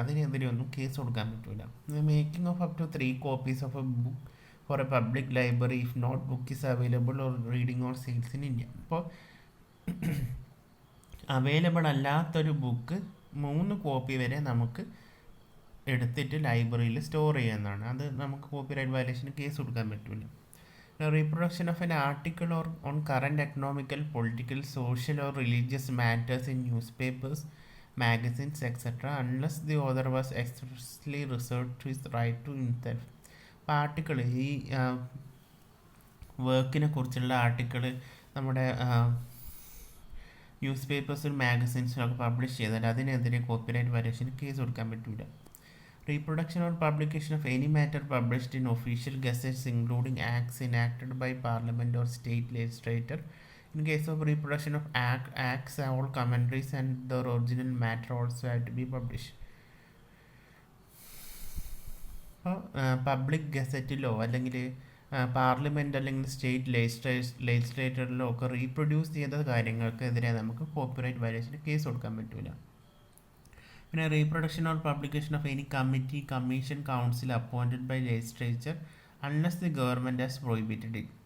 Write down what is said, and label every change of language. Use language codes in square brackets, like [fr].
[ml] അതിനെതിരെ ഒന്നും കേസ് കൊടുക്കാൻ പറ്റില്ല. [en] Making of up to 3 copies of a book for a public library if not book is available or reading or sales in India. [ml] ഇപ്പോൾ available അല്ലാത്തൊരു book 3 copy വരെ നമുക്ക് എടുത്തിട്ട് ലൈബ്രറിയിൽ സ്റ്റോർ ചെയ്യാവുന്നതാണ്. അത് നമുക്ക് കോപ്പിറൈറ്റ് വയലേഷന് കേസ് കൊടുക്കാൻ പറ്റില്ല. [en] Reproduction of an article or on current economical, political, social or religious matters in newspapers, magazines, etc. unless the author was expressly reserved to his right to himself. [ml] Article ഈ വർക്കിനെ കുറിച്ചുള്ള article നമ്മുടെ news പേപ്പേഴ്സിലും മാഗസിൻസിലൊക്കെ publish ചെയ്താൽ അതിനെതിരെ copyright വയലേഷന് case കൊടുക്കാൻ പറ്റില്ല. [en] Reproduction or publication of any matter published in official gazettes including acts enacted by parliament or state legislature. In case of reproduction of acts, all commentaries and their original matter also have to be published. [ml] അപ്പോൾ public ഗസറ്റിലോ അല്ലെങ്കിൽ parliament അല്ലെങ്കിൽ state ലെജിസ്ലേറ്ററിലോ ഒക്കെ reproduce ചെയ്ത കാര്യങ്ങൾക്കെതിരെ നമുക്ക് copyright വയലേഷന് case കൊടുക്കാൻ പറ്റില്ല. [en] പിന്നെ reproduction or publication of any committee, commission, council appointed by legislature unless the government has prohibited it.